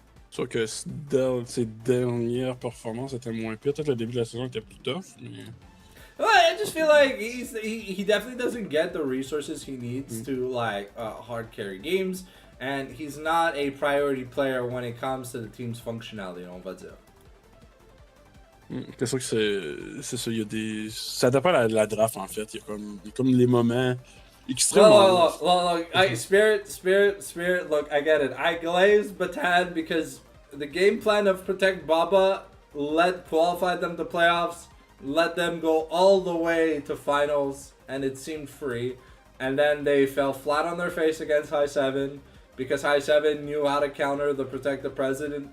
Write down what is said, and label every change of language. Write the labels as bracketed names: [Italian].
[French] Sauf que ses dernières performances étaient moins pires. Peut-être le début de la saison était plus tough, mais... [English] Well, I just feel like he definitely doesn't get the resources he needs to, like, hard carry games, and he's not a priority player when it comes to the team's functionality, [French] on va dire. C'est sûr que c'est ça, il y a des... Ça dépend de la draft, en fait. Il y a comme les moments extrêmement... [English] Look, Spirit, look, I get it. I glazed Batan because the game plan of Protect Baba qualified them to playoffs, let them go all the way to finals, and it seemed free. And then they fell flat on their face against High 7 because High 7 knew how to counter the Protect the President.